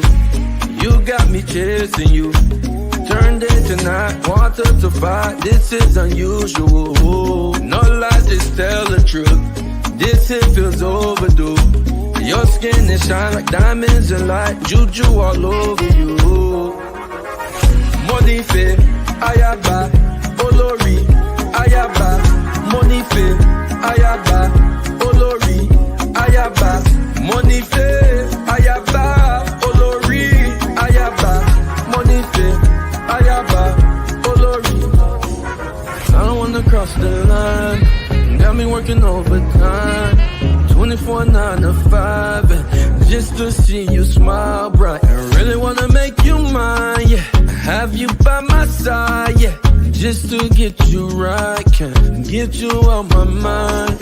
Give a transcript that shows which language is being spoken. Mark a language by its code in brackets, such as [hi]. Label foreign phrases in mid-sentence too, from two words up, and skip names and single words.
[en] You got me chasing you. Turn day to night, water to fire. This is unusual. No lies, just tell the truth. This hit feels overdue. Your skin is shine like diamonds and light. Juju all over you. [yo] Monife, Ayaba, Olori, Ayaba, Monife, Ayaba, Olori, Ayaba, Monife, Ayaba, Olori, Ayaba, Monife, Ayaba, Olori. [en] I don't wanna cross the line. Got me working overtime. 24, 9 to 5, and just to see you smile bright. I really wanna make you mine, yeah. Have you by my side, yeah. Just to get you right, can't get you out my mind.